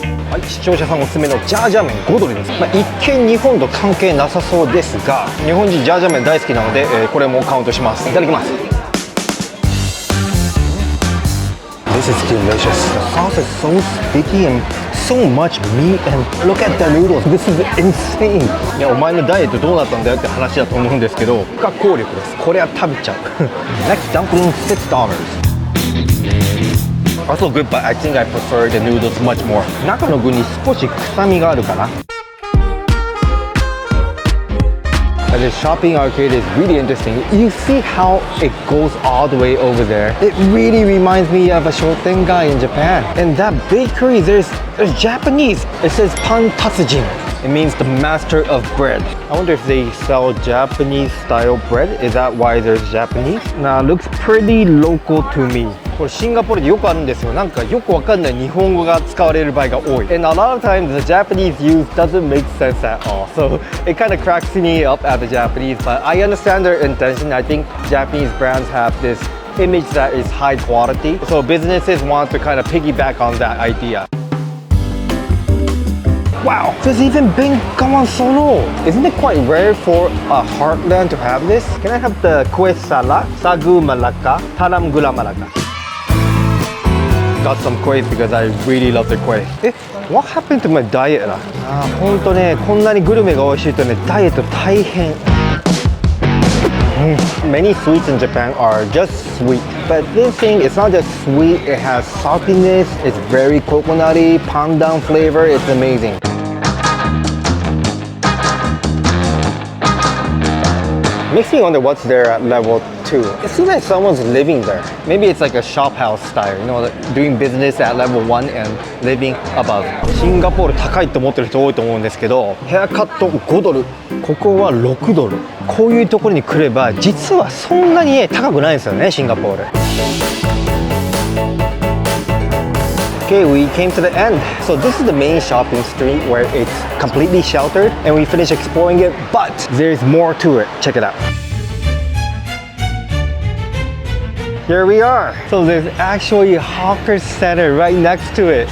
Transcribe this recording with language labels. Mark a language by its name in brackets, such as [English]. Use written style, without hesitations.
[Japanese] はい、視聴者さんおすすめのジャージャー麺5ドルです。一見日本と関係なさそうですが、日本人ジャージャー麺大好きなので、これもカウントします。いただきます。 [English] This is delicious. The sauce is so sticky and so much meat and look at the noodles. This is insane. [Japanese] いや、お前のダイエットどうなったんだよって話だと思うんですけど、不可抗力です。これは食べちゃう。 [English] Next dumpling $6. Also good, but I think I prefer the noodles much more. [Japanese] 中の具に少し臭みがあるかな。 [English] This shopping arcade is really interesting. You see how it goes all the way over there? It really reminds me of a Shotengai in Japan. And that bakery, there's Japanese. It says Pan Tatsujin. It means the master of bread. I wonder if they sell Japanese style bread. Is that why there's Japanese? Nah, looks pretty local to me. [Japanese] これシンガポールでよくあるんですよ。なんかよくわかんない日本語が使われる場合が多い。 [English] And a lot of times the Japanese use doesn't make sense at all. So it kind of cracks me up at the Japanese, but I understand their intention. I think Japanese brands have this image that is high quality. So businesses want to kind of piggyback on that idea. Wow, there's even Bendemeer Solo. Isn't it quite rare for a heartland to have this? Can I have the kueh salad, sagu malaka, talam gula malaka? Got some kueh because I really love the kueh. What happened to my diet? [Japanese] ほんとね、こんなにグルメが美味しいとね、ダイエット大変。 [English] Many sweets in Japan are just sweet, but this thing it's not just sweet, it has saltiness, it's very coconutty, pandan flavor, it's amazing. Makes me wonder what's there at level 2. It seems like someone's living there. Maybe it's like a shop house style, you know, doing business at level 1 and living above. [Japanese] シンガポール高いと思ってる人多いと思うんですけど、ヘアカット5ドル、ここは6ドル。こういうところに来れば、実はそんなに高くないんですよね、シンガポール。 [English] Okay, we came to the end. So this is the main shopping street where it's completely sheltered and we finished exploring it, but there's more to it. Check it out. Here we are. So there's actually a hawker center right next to it.